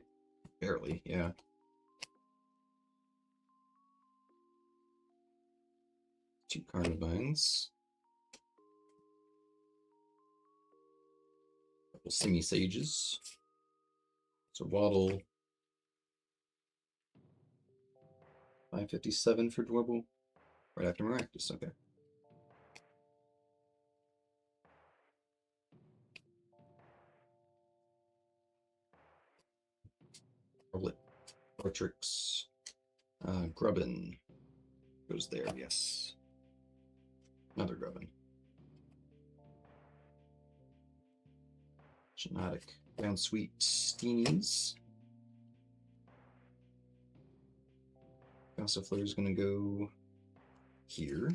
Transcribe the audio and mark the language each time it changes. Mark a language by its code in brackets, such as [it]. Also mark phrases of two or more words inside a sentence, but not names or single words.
[en] Barely, yeah. Two Carnivines. Couple Semi-Sages. So Waddle. 557 for Dwebble. Right after Maractus, okay. Rowlet. Portrix. Grubbin. Goes there, yes. Another Grubbin. Genetic. Down Sweet Steenies. Gossifleur is going to go here.